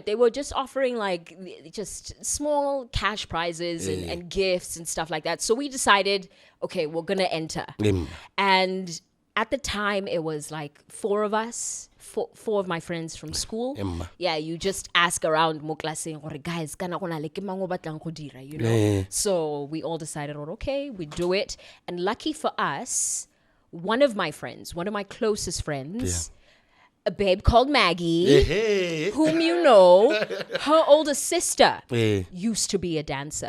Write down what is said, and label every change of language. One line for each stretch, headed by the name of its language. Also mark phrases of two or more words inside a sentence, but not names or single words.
English: They were just offering like just small cash prizes and gifts and stuff like that. So we decided, okay, we're going to enter. And at the time, it was like four of us, four of my friends from school. Yeah, you just ask around
Tswana: mo klaseng gore guys kana gona le ke mang o batlang go dira,
English: So we all decided, okay, we do it. And lucky for us, one of my closest friends, a babe called Maggie, whom you know, her older sister used to be a dancer.